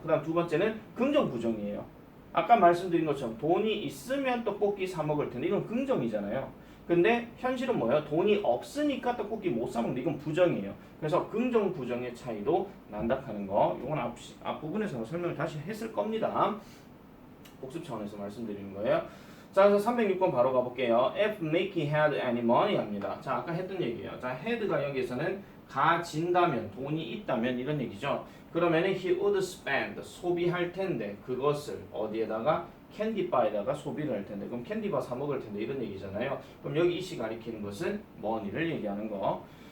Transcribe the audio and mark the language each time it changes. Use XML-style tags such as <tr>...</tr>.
<ko>그다음 두 번째는 긍정 부정이에요. 아까 말씀드린 것처럼 돈이 있으면 떡볶이 사 먹을 텐데 이건 긍정이잖아요. 근데 현실은 뭐예요? 돈이 없으니까 떡볶이 못 사 먹는데 이건 부정이에요. 그래서 긍정 부정의 차이도 난다 하는 거. 이건 앞부분에서 설명을 다시 했을 겁니다. 복습 차원에서 말씀드리는 거예요. 자, 그래서 306번 바로 가볼게요.</ko> <en>If Mickey had any money</en> <ko>합니다. 자, 아까 했던 얘기예요. 자, had가 여기에서는 가진다면, 돈이 있다면 이런 얘기죠. 그러면은</ko> <en>he would spend,</en> <ko>소비할 텐데 그것을 어디에다가 캔디바에다가 소비를 할 텐데 그럼 캔디바 사 먹을 텐데 이런 얘기잖아요. 그럼 여기 이시 가리키는 것은 money를 얘기하는 거.</ko>